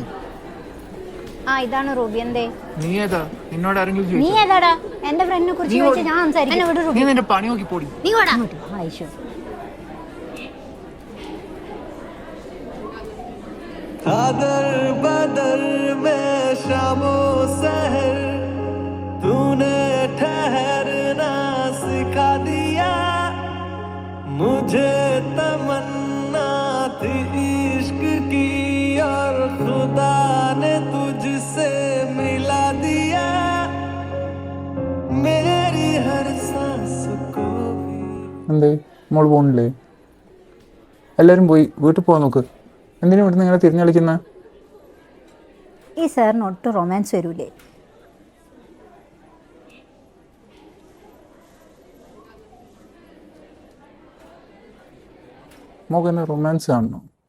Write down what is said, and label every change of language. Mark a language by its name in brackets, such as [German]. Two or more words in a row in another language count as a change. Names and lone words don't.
[Malayalam] ആ ഇതാണ് റൂബി. എന്തേ? നീ ഏതാ? നിന്നോട് ആരെങ്കിലും നീ ഏതാടാ? എന്റെ ഫ്രണ്ടിനെ കുറിച്ച് ചോദിച്ചാൽ ഞാൻ സംസാരിക്കും. നീ നിന്റെ പണി നോക്കി പോടി. നീ വാടാ. ആയിഷു [Hindi] दर बदर में शामो सहर तूने ठहरना सिखा दिया मुझे तमन्ना थी इश्क की और खुदा ने तुझसे मिला दिया मेरी हर सांस को भी. [Malayalam] എന്തേ മോള് പോണില്ലേ? എല്ലാരും പോയി വീട്ടിൽ പോകാൻ നോക്ക്. എന്തിനാ ഇവിടുന്ന് ഇങ്ങനെ തിരിഞ്ഞു കളിക്കുന്ന? ഈ സാറിന് ഒട്ടും റൊമാൻസ് വരൂലേ? മോക്ക് എന്നെ റൊമാൻസ് കാണണം?